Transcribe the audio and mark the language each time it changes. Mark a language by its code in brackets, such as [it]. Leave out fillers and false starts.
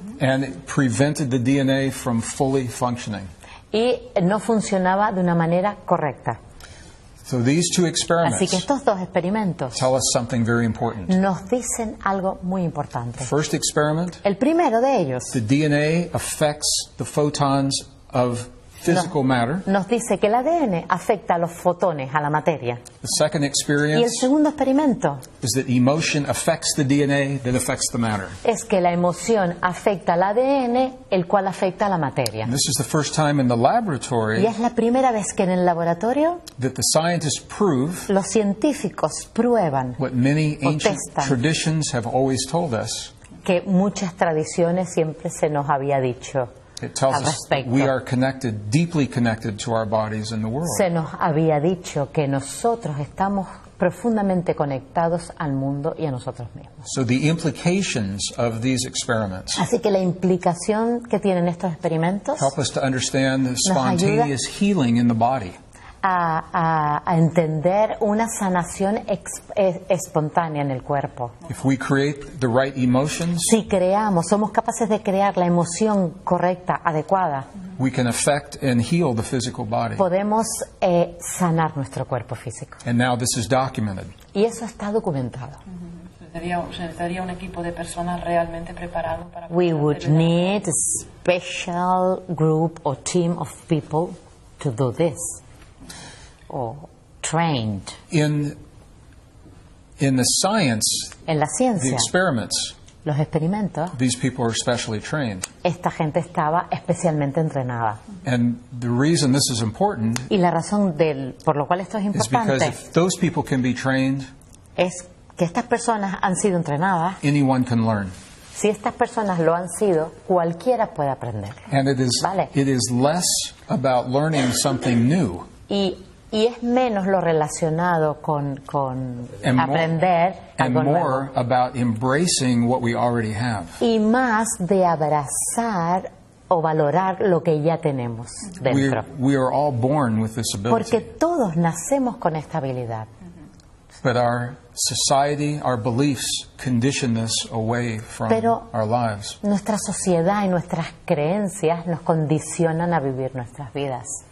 [en] and it prevented the DNA from fully functioning. [es] y no funcionaba de una manera correcta. [en] So these two [es] Así que [en] experiments [es] estos dos experimentos [en] tell us something very important. [es] nos dicen algo muy importante. [en] First experiment, [es] El primero de ellos [en] the DNA affects the photons of physical matter. [es] nos dice que el ADN afecta a los fotones, a la materia. [en] The second [es] Y el [en] experience [es] segundo experimento [en] is that emotion affects the DNA that affects the matter. [es] es que la emoción afecta al ADN, el cual afecta a la materia. [en] And this is the first time in the [es] Y [en] laboratory [es] es la primera vez que en el laboratorio [en] that the scientists prove [es] los científicos prueban [en] what many ancient [es] Protestan. [en] traditions have always told us. [es] que muchas tradiciones siempre se nos había dicho. [en] It tells [es] Al [en] us that [es] respecto. [en] we are connected, deeply connected to our bodies and the world. [es] Se nos había dicho que nosotros estamos profundamente conectados al mundo y a nosotros mismos. [en] So the implications of these experiments [es] Así que la implicación que tienen estos experimentos [en] help us to understand the [es] ayuda [en] spontaneous healing in the body. [es] a entender una sanación espontánea en el cuerpo. [en] If we create the right emotions, [es] Si somos capaces de crear la emoción correcta, adecuada, [en] we can affect and heal the physical body. [es] podemos sanar nuestro cuerpo físico. [en] And now this is documented. [es] Y eso está documentado. Se necesitaría un equipo de personas realmente preparado para [en] We [es] poder [en] would [es] hacer [en] need a special group or team of people to do this, or trained. In the science, [es] En la [en] the [es] ciencia, [en] experiments, [es] los experimentos, [en] these people are specially trained. [es] esta gente estaba especialmente entrenada. [en] And the reason this is important [es] Y la razón por lo cual esto es [en] is because [es] importante [en] if those people can be trained, [es] es que estas personas han sido entrenadas. [en] Anyone can learn. [es] Si estas personas lo han sido, cualquiera puede aprender. [en] And it is less about learning something new. [es] Y es menos lo relacionado con aprender algo nuevo. [en] And more about embracing what we already have. [es] Y más de abrazar o valorar lo que ya tenemos dentro. [en] We are all born with this ability. [es] Porque todos nacemos con esta habilidad. [en] But our society, our beliefs condition this away from our lives. [es] Nuestra sociedad y nuestras creencias nos condicionan a vivir nuestras vidas.